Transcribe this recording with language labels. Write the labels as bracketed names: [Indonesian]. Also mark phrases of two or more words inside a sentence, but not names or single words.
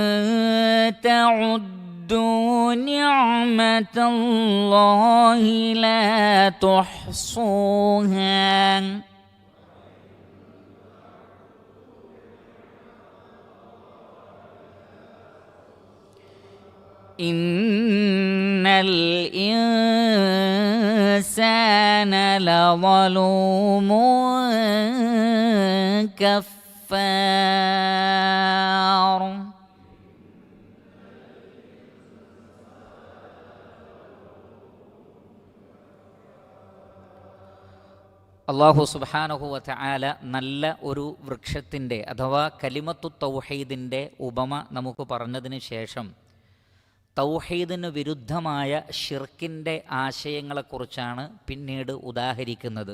[Arabic] تعدوا نعمة الله لا تحصوها إن الإنسان لظلوم كفار الله سبحانه وتعالى [Malayalam] നല്ല ഒരു വൃക്ഷത്തിൻ്റെ അഥവാ കലിമത്തു തൗഹീദിൻ്റെ ഉപമ നമുക്ക് പറഞ്ഞതിന് ശേഷം തൗഹീദിന് വിരുദ്ധമായ ഷിർക്കിൻ്റെ ആശയങ്ങളെക്കുറിച്ചാണ് പിന്നീട് ഉദാഹരിക്കുന്നത്.